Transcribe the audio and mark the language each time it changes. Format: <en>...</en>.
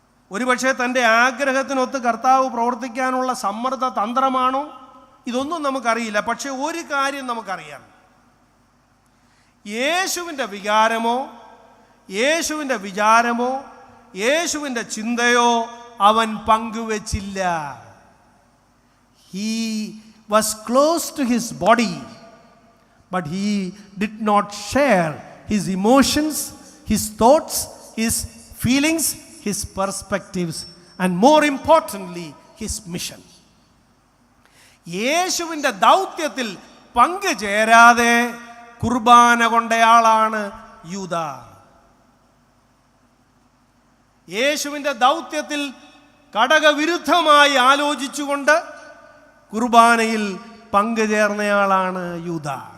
<ml>ഒരുപക്ഷെ തൻ്റെ ആഗ്രഹത്തിനൊത്ത് കർത്താവ് പ്രവർത്തിക്കാനുള്ള സമ്മർദ്ദ തന്ത്രമാണോ? ഇതൊന്നും നമുക്കറിയില്ല. പക്ഷെ ഒരു കാര്യം നമുക്കറിയാം, യേശുവിൻ്റെ വികാരമോ യേശുവിൻ്റെ വിചാരമോ യേശുവിൻ്റെ ചിന്തയോ അവൻ പങ്കുവച്ചില്ല.</ml> <en>He was close to his body, but he did not share his emotions, his thoughts, his feelings, his perspectives, and more importantly, his mission.</en> <ml>യേശുവിൻ്റെ ദൗത്യത്തിൽ പങ്കുചേരാതെ കുർബാന കൊണ്ടയാളാണ് യൂദ. യേശുവിൻ്റെ ദൗത്യത്തിൽ ഘടകവിരുദ്ധമായി ആലോചിച്ചുകൊണ്ട് കുർബാനയിൽ പങ്കുചേർന്നയാളാണ് യൂദ.</ml>